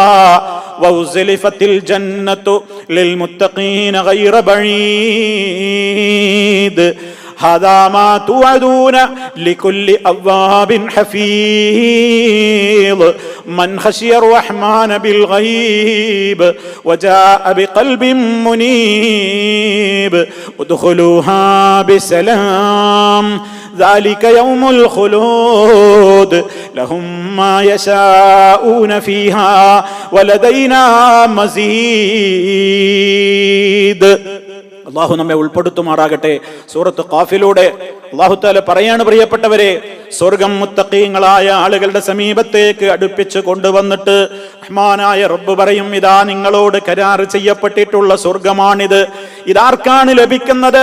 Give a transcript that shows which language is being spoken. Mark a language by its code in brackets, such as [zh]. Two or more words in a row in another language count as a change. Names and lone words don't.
[ar] وأزلفت الجنة للمتقين غير بعيد هذا ما توعدون لكل أواب حفيظ من خشي الرحمن بالغيب وجاء بقلب منيب ادخلوها بسلام ذلك يوم الخلود لهم ما يشاءون فيها ولدينا مزيد. [ml] അള്ളാഹു നമ്മെ ഉൾപ്പെടുത്തുമാറാകട്ടെ. സൂറത്ത് ഖാഫിലൂടെ അള്ളാഹു തആല പറയാണ്, പ്രിയപ്പെട്ടവരെ, സ്വർഗം മുത്തഖീങ്ങളായ ആളുകളുടെ സമീപത്തേക്ക് അടുപ്പിച്ച് കൊണ്ടുവന്നിട്ട് റഹ്മാനായ റബ്ബ് പറയും, ഇതാ നിങ്ങളോട് കരാർ ചെയ്യപ്പെട്ടിട്ടുള്ള സ്വർഗമാണിത്. ഇതാർക്കാണ് ലഭിക്കുന്നത്?